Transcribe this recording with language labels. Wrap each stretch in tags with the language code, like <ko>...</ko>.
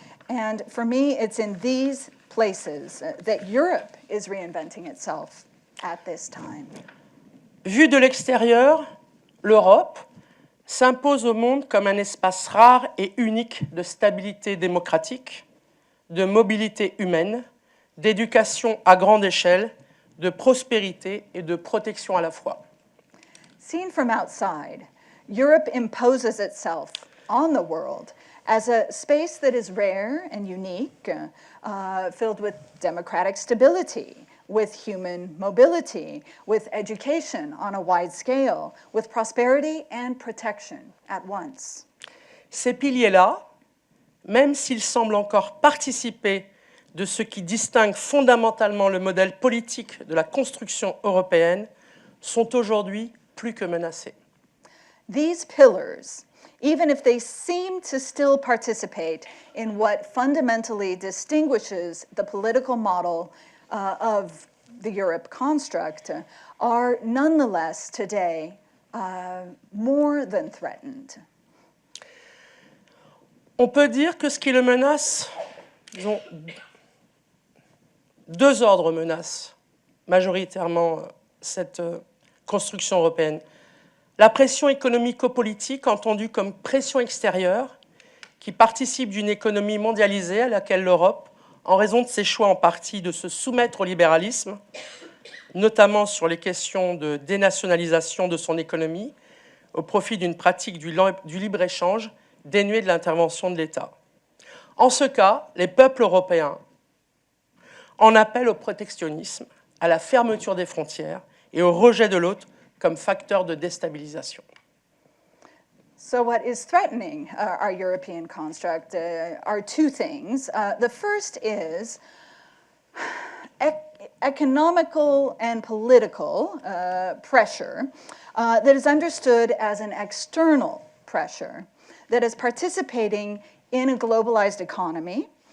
<en>And for me, it's in these places that Europe is reinventing itself at this time.</en> <fr>Vue de l'extérieur, l'Europe s'impose au monde comme un espace rare et unique de stabilité démocratique, de mobilité humaine, d'éducation à grande échelle, de prospérité et de protection à la fois.</fr> <en>Seen from outside, Europe imposes itself on the world as a space that is rare and unique, filled with democratic stability, with human mobility, with education on a wide scale, with prosperity and protection at once.</en> <fr>Ces piliers-là, même s'ils semblent encore participer de ce qui distingue fondamentalement le modèle politique de la construction européenne, sont aujourd'hui plus que menacés.</fr> <en>These pillars, even if they seem to still participate in what fundamentally distinguishes the political model of the Europe construct, are nonetheless today more than threatened.</en> <fr>On peut dire que ce qui le menace, disons, deux ordres menacent majoritairement cette construction européenne. La pression économico-politique, entendue comme pression extérieure, qui participe d'une économie mondialisée à laquelle l'Europe, en raison de ses choix en partie de se soumettre au libéralisme, notamment sur les questions de dénationalisation de son économie, au profit d'une pratique du libre-échange dénuée de l'intervention de l'État. En ce cas, les peuples européens en appellent au protectionnisme, à la fermeture des frontières et au rejet de l'autre comme facteur de déstabilisation.</fr> <en>So what is threatening our European construct are two things. The first is economical and political pressure that is understood as an external pressure that is participating in a globalized economy</en>